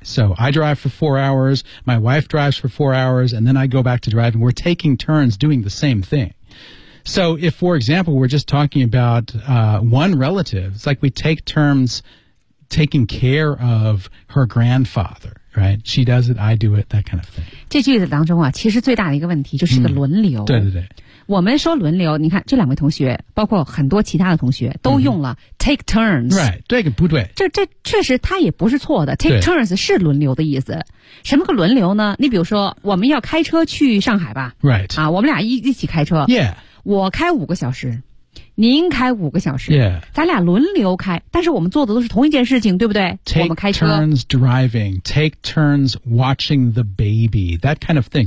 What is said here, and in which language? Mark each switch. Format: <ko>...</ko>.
<en>So I drive for 4 hours, my wife drives for 4 hours, and then I go back to driving. We're taking turns doing the same thing. So if, for example, we're just talking about one relative, it's like we take turns taking care of her grandfather. Right, she does it, I do it, that kind of thing.</en> <zh>这句子当中啊，其实最大的一个问题就是个轮流。对对对。我们说轮流，你看这两位同学，包括很多其他的同学，都用了 take turns。</zh> <en>Right,</en> <zh>对，不对。这确实它也不是错的 ，take turns 是轮流的意思。什么个轮流呢？你比如说，我们要开车去上海吧。</zh> <en>Right.</en> <zh>啊，我们俩一起开车。</zh> <en>Yeah.</en> <zh>我开5个小时，您开五个小时、</zh> <en>yeah.</en> <zh>咱俩轮流开，但是我们做的都是同一件事情，对不对？</zh> <en>Take</en> <zh>我们开车。</zh> <en>turns driving, take turns watching the baby, that kind of thing.</en>